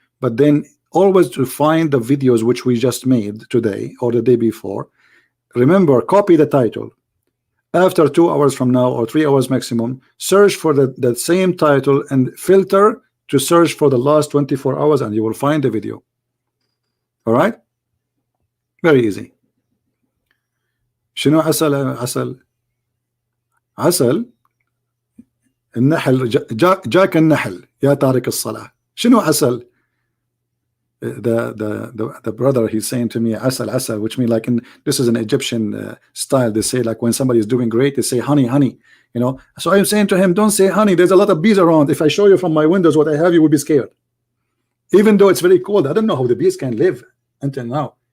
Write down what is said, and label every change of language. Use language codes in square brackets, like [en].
[en] But then always to find the videos which we just made today or the day before, remember, copy the title. After 2 hours from now, or 3 hours maximum, search for the same title and filter to search for the last 24 hours, and you will find the video. All right, very easy. [ar] شنو عسل عسل النحل جاك النحل يا تارك الصلاة. شنو عسل? [en] The brother, he's saying to me asal, which means like this is an Egyptian style. They say like when somebody is doing great, they say honey, you know. So I'm saying to him, don't say honey, there's a lot of bees around. If I show you from my windows what I have, you will be scared. Even though it's very cold, I don't know how the bees can live until now.